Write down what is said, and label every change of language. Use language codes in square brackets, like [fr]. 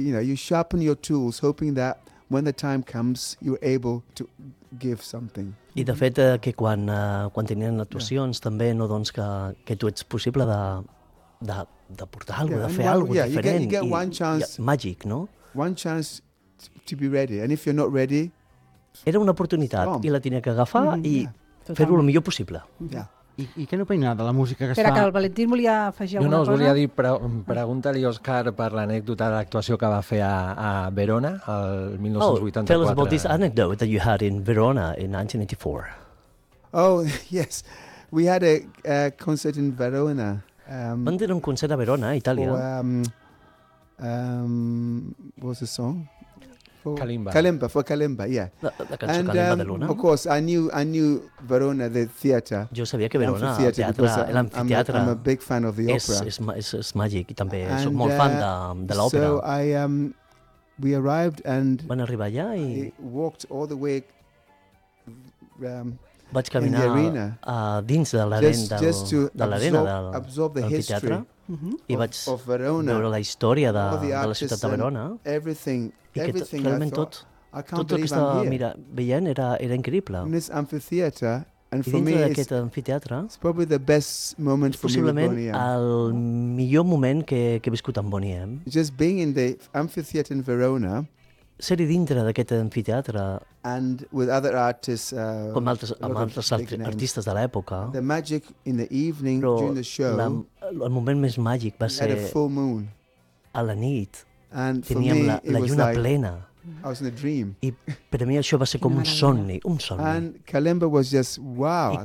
[en] You sharpen your tools hoping that when the time comes you're able to give something. [ca] I de fet que quan tenien actuacions també no doncs que tu ets possible de portar algo, de fer algo diferent. [en] You get one chance, [ca] i màgic, no? [en] One chance to be ready and if you're not ready. [ca] Era una oportunitat i la tenia que agafar i fer-ho el millor possible. [en] Yeah. [ca] I què n'opinava de la música que Espera, es fa? Que el Valentín volia afegir alguna cosa. No, us volia dir, pregunta-li, Òscar, per l'anècdota de l'actuació que va fer a Verona el 1984. [en] Oh, tell us about this anecdote that you had in Verona in 1984. Oh, yes. We had a concert in Verona. [ca] Van tenir un concert a Verona, a Itàlia. [en] What was the song? Kalimba, for Kalimba, yeah. [ca] La cançó Kalimba de Luna. [en] Of course, I knew Verona, the theater. [ca] Jo sabia que Verona, l'amfiteatre. [en] I'm a big fan of the opera. [ca] És màgic i també soc molt fan de l'òpera. [en] So we arrived and... [ca] Van arribar allà i... [en] I walked all the way [ca] vaig caminar dins de l'arena de l'amfiteatre. I vaig veure la història de la ciutat de Verona. I que realment tot el que estava veient era increïble. [en] In this amphitheatre, and for [ca] me, d'aquest amfiteatre, [en] it's probably the best moment for [ca] possiblement el millor moment que he viscut amb Boney M. [en] Just being in the amphitheatre in Verona, [ca] ser-hi dintre d'aquest amfiteatre [en] and with other artists, [ca] amb altres artistes de l'època. [en] The magic in the evening [ca] però [en] during the show. [ca] El moment més màgic va ser [en] a full moon. [ca] A la nit. [en] And [ca] teníem [en] for me, [ca] la lluna plena. [en] Like, I was in a dream. [ca] I per a mi això va ser com un somni. [en] And Kalimba was just wow.